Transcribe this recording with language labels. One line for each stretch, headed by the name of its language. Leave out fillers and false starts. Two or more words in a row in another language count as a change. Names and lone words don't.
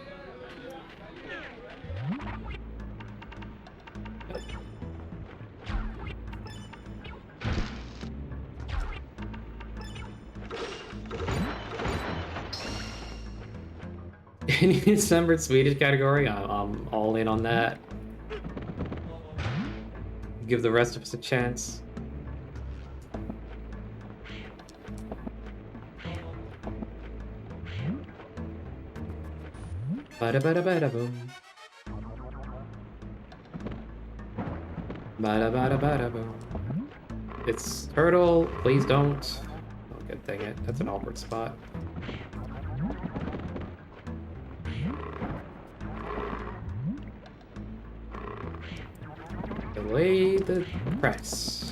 English: Any December Swedish category? I'm all in on that. Give the rest of us a chance. Bada bada bada boom. Bada bada bada boom. It's turtle. Please don't. Oh, good dang it. That's an awkward spot. Delay the press.